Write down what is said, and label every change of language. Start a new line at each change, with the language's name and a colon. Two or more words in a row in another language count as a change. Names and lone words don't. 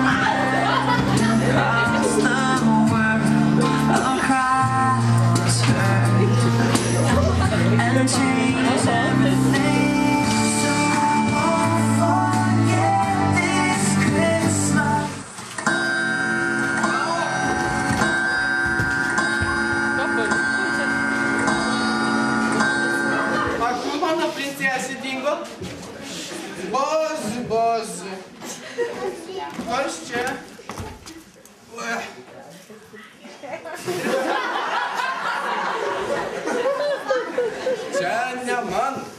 English: across the world, a cry was heard and changed everything. So I won't forget this Christmas.
Lithuanian: A kur mano princesė dingo? Bozi. Kas čia? Čia ne man.